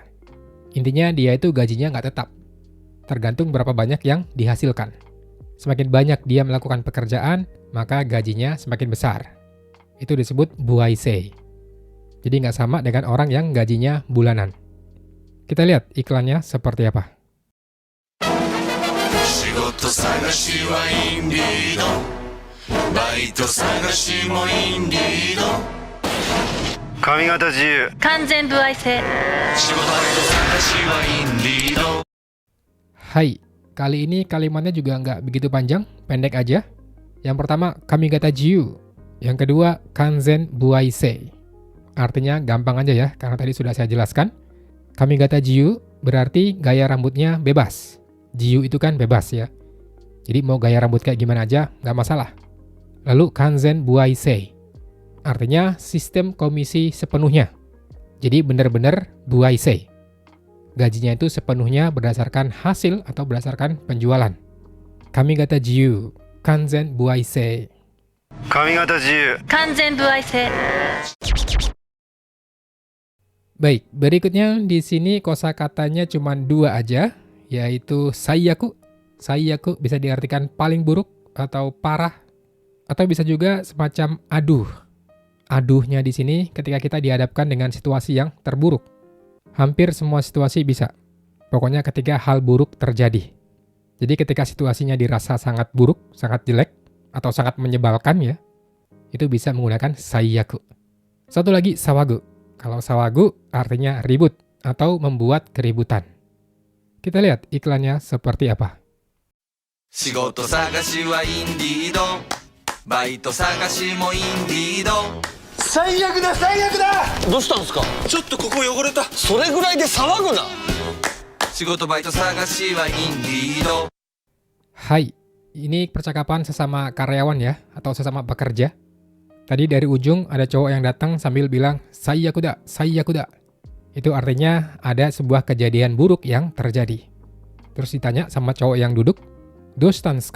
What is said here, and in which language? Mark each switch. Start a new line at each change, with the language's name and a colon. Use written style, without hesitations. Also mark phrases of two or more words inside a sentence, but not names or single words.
Indonesian: Intinya dia itu gajinya nggak tetap. Tergantung berapa banyak yang dihasilkan. Semakin banyak dia melakukan pekerjaan, maka gajinya semakin besar. Itu disebut buaisei. Jadi nggak sama dengan orang yang gajinya bulanan. Kita lihat iklannya seperti apa.
Japanese: 仕事探しはインディードバイト探しもインディード髪型自由完全歩合制仕事バイト探しはインディード
Indonesian: Hai, kali ini kalimatnya juga nggak begitu panjang, pendek aja. Yang pertama,
Japanese: 髪型自由.
Indonesian: Yang kedua,
Japanese: 完全歩合制.
Indonesian: Artinya gampang aja ya, karena tadi sudah saya jelaskan.
Japanese: 髪型自由
Indonesian: berarti gaya rambutnya bebas. Jiu itu kan bebas ya. Jadi mau gaya rambut kayak gimana aja, nggak masalah. Lalu
Japanese: 完全歩合制.
Indonesian: Artinya sistem komisi sepenuhnya. Jadi benar-benar buaisei. Gajinya itu sepenuhnya berdasarkan hasil atau berdasarkan penjualan.
Japanese: 髪型自由、完全歩合制. 髪型自由完全歩合制
Indonesian: Baik, berikutnya di sini kosakatanya cuma 2 aja, yaitu saiyaku. Saiyaku bisa diartikan paling buruk atau parah, atau bisa juga semacam aduh. Aduhnya di sini ketika kita dihadapkan dengan situasi yang terburuk. Hampir semua situasi bisa. Pokoknya ketika hal buruk terjadi. Jadi ketika situasinya dirasa sangat buruk, sangat jelek, atau sangat menyebalkan ya, itu bisa menggunakan saiyaku. Satu lagi, sawagu. Kalau sawagu artinya ribut atau membuat keributan. Kita lihat iklannya seperti apa.
Japanese: 仕事探しはインディードバイト探しもインディード最悪だ最悪だどうしたんですか？ちょっとここ汚れたそれぐらいで騒ぐな。仕事バイト探しはインディード
Indonesian: Hai, ini percakapan sesama karyawan ya, atau sesama pekerja. Tadi dari ujung ada cowok yang datang sambil bilang,
Japanese: 最悪だ.
Indonesian: Itu artinya ada sebuah kejadian buruk yang terjadi. Terus ditanya sama cowok yang duduk,
Japanese: どうしたんですか?